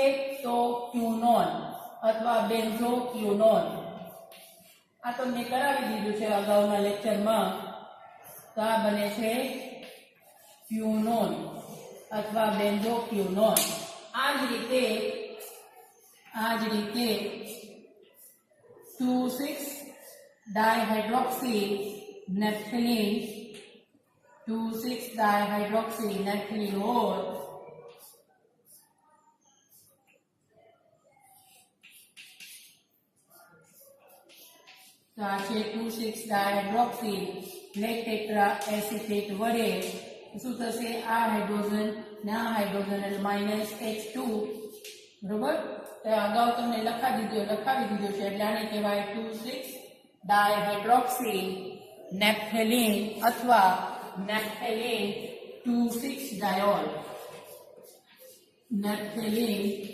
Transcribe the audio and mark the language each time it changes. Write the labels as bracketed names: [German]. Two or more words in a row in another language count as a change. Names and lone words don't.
[Gujarati] તો ક્વિનોન અથવા બેન્ઝોક્વિનોન. આ તમને કરાવી દીધું છે અગાઉના લેક્ચરમાં. તો આ બને છે ક્વિનોન અથવા બેન્ઝોક્વિનોન. આ જ રીતે [English] 2,6-dihydroxy naphthalene [Gujarati] और तो आ 2,6-dihydroxy [English] lead tetra acetate [Gujarati] વડે શું થશે? આ હાઇડ્રોજન ને આ હાઇડ્રોજન એટલે -H2 બરોબર. તો અગાઉ તમને લખાવી દીધું છે એટલે આને કહેવાય [English] 2,6-dihydroxy naphthalene [Gujarati] અથવા [English] naphthalene 2,6-diol. [Gujarati] naphthalene